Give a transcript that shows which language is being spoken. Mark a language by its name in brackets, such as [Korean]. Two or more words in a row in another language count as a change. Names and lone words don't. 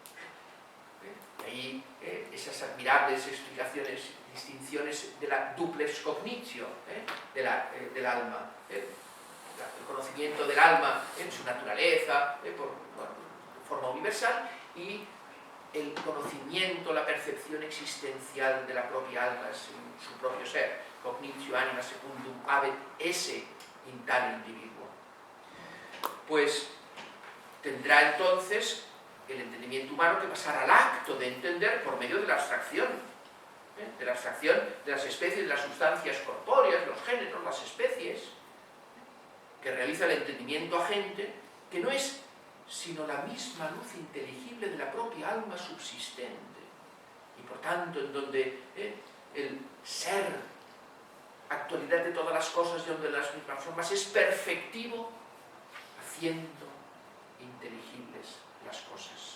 [Spanish] Ahí esas admirables explicaciones, distinciones de la [Latin] duplex cognitio [Spanish] del alma, el conocimiento del alma en su naturaleza, de forma universal, y el conocimiento, la percepción existencial de la propia alma en su propio ser, [Latin] cognitio anima secundum habet esse in tal individuo. [Spanish] Pues tendrá entonces el entendimiento humano que pasar al acto de entender por medio de la abstracción de las especies, de las sustancias corpóreas, los géneros, las especies, que realiza el entendimiento agente, que no es sino la misma luz inteligible de la propia alma subsistente, y por tanto en donde el ser, actualidad de todas las cosas, de donde las mismas formas, es perfectivo, haciendo inteligibles las cosas.